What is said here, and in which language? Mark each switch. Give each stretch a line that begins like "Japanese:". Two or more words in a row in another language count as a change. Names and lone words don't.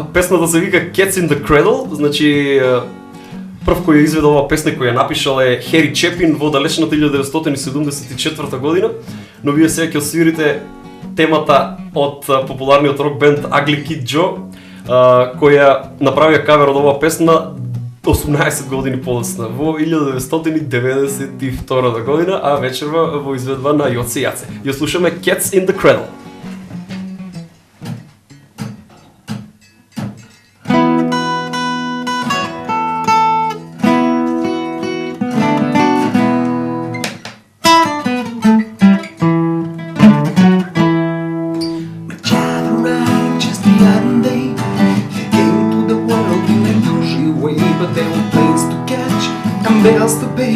Macedonian: Песната се вика Cats in the Cradle, значи прв кој ја изведе оваа песна која ја напишал е Хери Чепин во далечната 1974 година, но вие сега ќе свирите темата од популарниот рок бенд Ugly Kid Joe, која направија кавер од оваа песна 18 години подоцна, во 1992 година, а вечерва во изведба на Јоци Јаце. Ја слушаме Cats in the Cradle.
English: Bills to pay.